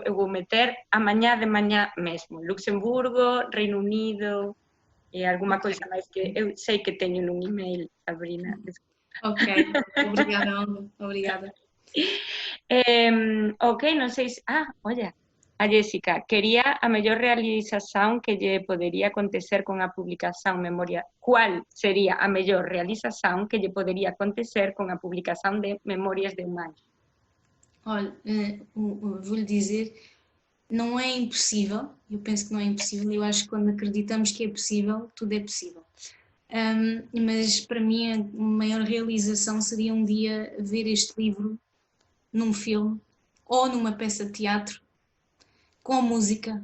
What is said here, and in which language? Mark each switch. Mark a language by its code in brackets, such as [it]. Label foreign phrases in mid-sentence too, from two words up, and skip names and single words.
[pt] Eu vou meter amanhã de manhã mesmo. Luxemburgo, Reino Unido e alguma coisa mais que eu sei que tenho num e-mail, Sabrina. Ok, obrigada, Alma. Obrigada. Ok, não sei se... olha, [gl] a Jéssica, quería a mellor realización que lle podería acontecer con a publicación Memoria. ¿Cuál sería a mellor realización que lle podería acontecer con a publicación de Memórias de un Anjo? [pt] Olha, vou-lhe dizer, não é impossível, eu penso que não é impossível, eu acho que quando acreditamos que é possível, tudo é possível. Mas para mim a maior realização seria um dia ver este livro num filme ou numa peça de teatro com música.